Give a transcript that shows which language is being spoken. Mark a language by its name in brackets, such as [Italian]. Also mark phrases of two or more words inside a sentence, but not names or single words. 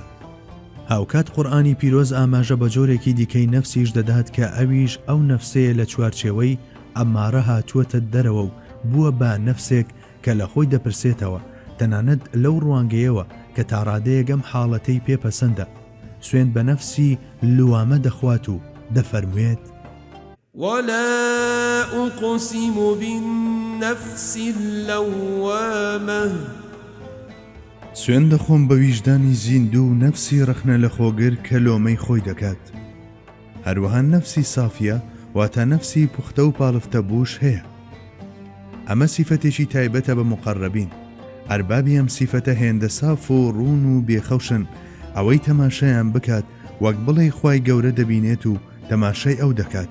[Central Kurdish] هاوکات قورئانی پیرۆز ئاماژە بە جۆرێکی دیکەی نەفسیش دەدات کە ئەویش ئەو نەفسەیە لە چوارچێوەی ئەمارە هاتووەتە دەرەوە و بووە بە نەفسێک کە لە خۆی دەپرسێتەوە، تەنانەت لەو ڕوانگەیەوە کە تا ڕادەیەگەم حاڵەتەی پێپەسەندە سوێن بە نەفسی لوامە دەخوات و دەفەرموێت [Arabic] ولا أقسم بالنفس اللوامة. [Central Kurdish] سوێن دەخۆم بە ویژدانی زیندوو و نەفسی ڕەخنە لە خۆگر کە لۆمەی خۆی دەکات. هەروەها نەفسی سافیە واتە نەفسی پوختە و پاڵفتە بوش هەیە. ئەمە سیفەتێکی تایبەتە بە مقەڕەبین. ئەربابی ئەم سیفەتە هێندە ساف و ڕوون و بێخەوشن، ئەوەی تەماشایان بکات وەک بڵێ خوای گەورە دەبینێت و تەماشای ئەو دەکات.